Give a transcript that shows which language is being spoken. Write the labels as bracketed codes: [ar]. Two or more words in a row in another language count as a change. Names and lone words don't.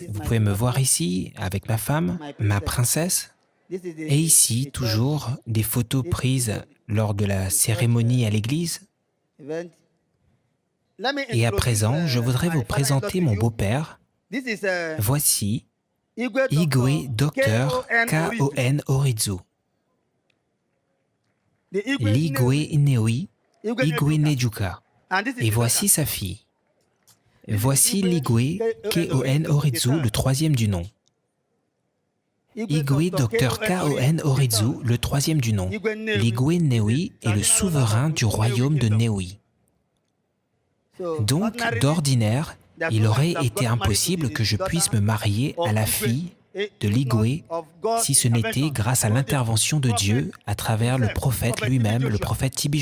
[fr] Vous pouvez me voir ici, avec ma femme, ma princesse. Et ici, toujours, des photos prises lors de la cérémonie à l'église. Et à présent, je voudrais vous présenter mon beau-père. Voici Igwe Dr. K.O.N. Orizu. L'Igwe Newi, Igwe Nejuka. Et voici sa fille. Voici l'Igwe K.O.N. Orizu, le troisième du nom. Igwe Dr. K.O.N. Orizu, le troisième du nom. L'Igwe Newi est le souverain du royaume de Newi. Donc, d'ordinaire, il aurait été impossible que je puisse me marier à la fille de l'Igwe si ce n'était grâce à l'intervention de Dieu à travers le prophète lui-même, le prophète T.B.